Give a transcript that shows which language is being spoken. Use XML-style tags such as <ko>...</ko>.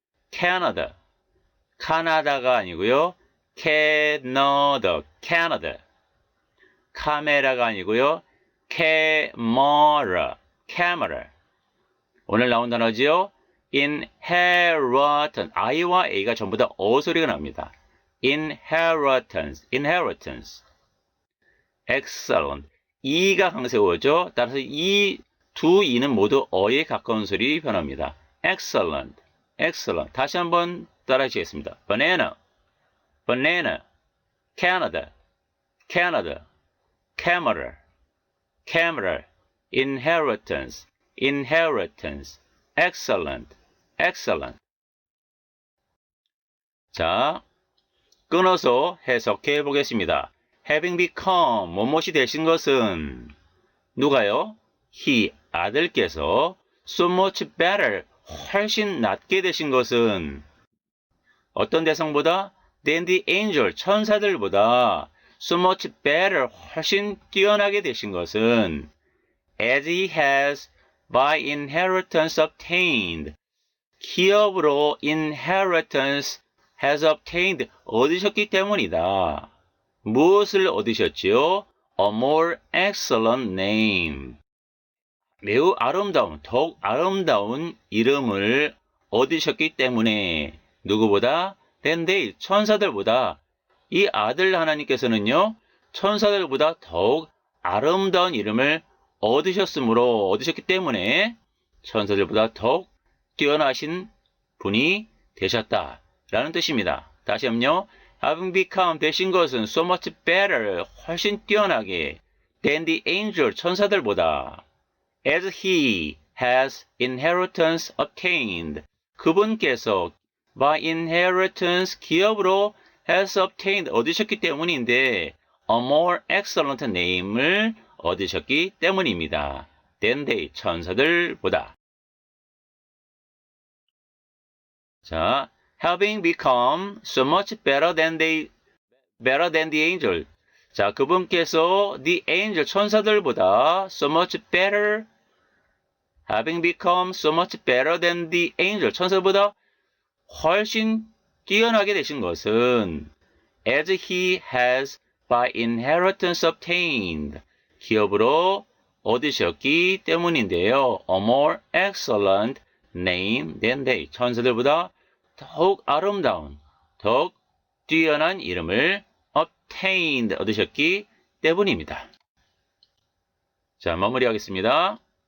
<ko>Canada, 카나다가 아니고요. Canada, Canada. 카메라가 아니고요. camera, camera. 오늘 나온 단어지요.</ko> <en>inheritance.</en> <ko>I와 A가 전부 다 어 소리가 납니다.</ko> <en>inheritance, inheritance.</en> <ko>excellent. E가 강세어죠. 따라서 이 두 E는 모두 어에 가까운 소리 변합니다.</ko> <en>excellent, excellent.</en> <ko>다시 한번 따라 하시겠습니다.</ko> <en>banana, banana, Canada, Canada, camera, camera, inheritance, inheritance, excellent, excellent.</en> <ko>자, 끊어서 해석해 보겠습니다. having become, 뭐뭇이 되신 것은, 누가요? he, 아들께서,</ko> <en>so much better,</en> <ko>훨씬 낫게 되신 것은, 어떤 대상보다?</ko> <en>than the angel, 천사들보다, so much better,</en> <ko>훨씬 뛰어나게 되신 것은,</ko> <en>as he has by inheritance obtained, 기업으로 inheritance has obtained,</en> <ko>얻으셨기 때문이다. 무엇을 얻으셨지요?</ko> <en>A more excellent name.</en> <ko>매우 아름다운, 더욱 아름다운 이름을 얻으셨기 때문에 누구보다?</ko> <en>than they,</en> <ko>천사들보다 이 아들 하나님께서는요, 천사들보다 더욱 아름다운 이름을 얻으셨기 때문에 천사들보다 더욱 뛰어나신 분이 되셨다라는 뜻입니다. 다시 한번요.</ko> <en>having become, 되신 것은 so much better,</en> <ko>훨씬 뛰어나게</ko> <en>than the angel, 천사들보다 as he has inheritance obtained, 그분께서 by inheritance, 기업으로 has obtained,</en> <ko>얻으셨기 때문인데 a more excellent name을 얻으셨기 때문입니다. than they, 천사들보다.</ko> <en>자, having become so much better than the angel. 자, 그분께서 the angel, 천사들보다 so much better, having become so much better than the angel,</en> <ko>천사들보다 훨씬 뛰어나게 되신 것은</ko> <en>as he has by inheritance obtained,</en> <ko>기업으로 얻으셨기 때문인데요.</ko> <en>a more excellent name than they,</en> <ko>천사들보다 더욱 아름다운, 더욱 뛰어난 이름을 obtained, 얻으셨기 때문입니다. 자, 마무리하겠습니다.</ko>